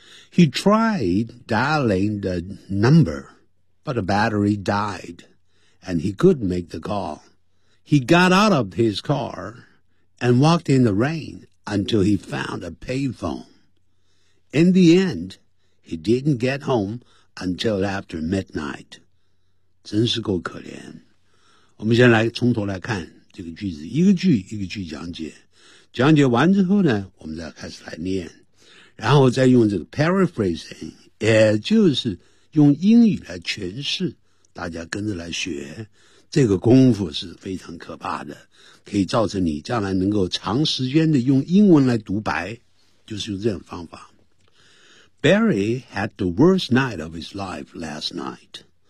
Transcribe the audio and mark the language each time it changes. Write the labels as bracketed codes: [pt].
[en] He tried dialing the number, but the battery died, and he couldn't make the call. He got out of his car and walked in the rain until he found a payphone. In the end, he didn't get home until after midnight. [zh] 真是够可怜。我们先来从头来看这个句子，一个句一个句讲解。讲解完之后呢，我们再开始来念。然后再用这个 paraphrasing， 也就是用英语来诠释，大家跟着来学，这个功夫是非常可怕的，可以造成你将来能够长时间的用英文来独白，就是用这种方法。 [en] Barry had the worst night of his life last night.